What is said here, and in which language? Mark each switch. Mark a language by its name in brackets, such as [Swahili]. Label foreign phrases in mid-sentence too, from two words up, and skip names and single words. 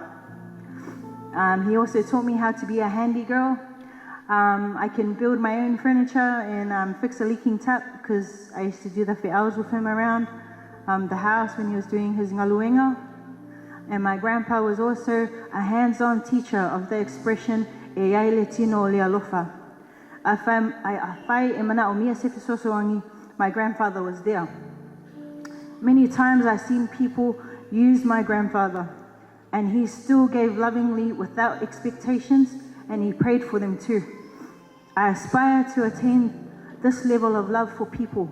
[English] He also taught me how to be a handy girl. I can build my own furniture and fix a leaking tap because I used to do the fe'aus with him around the house when he was doing his ngaluenga. And my grandpa was also a hands-on teacher of the expression [Samoan] e ai le tino o le alofa. [English] My grandfather was there. Many times I've seen people use my grandfather, and he still gave lovingly without expectations, and he prayed for them too. I aspire to attain this level of love for people.